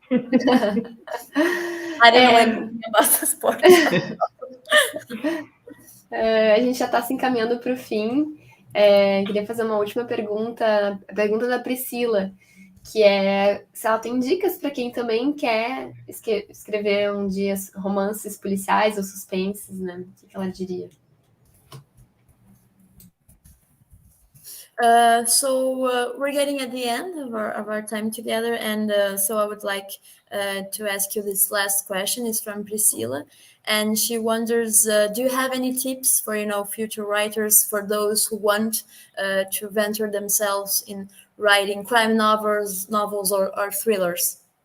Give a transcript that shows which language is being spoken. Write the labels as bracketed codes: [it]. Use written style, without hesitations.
[en] I don't know anything about sports. [pt] A gente já está se encaminhando para o fim. Queria fazer uma última pergunta, a pergunta da Priscila, que é se ela tem dicas para quem também quer escrever um dia romances policiais ou suspenses, né? O que ela diria? [en] So we're getting at the end of our time together, and so I would like to ask you this last question. Is from Priscilla, and she wonders, do you have any tips for future writers, for those who want to venture themselves in writing crime novels or thrillers?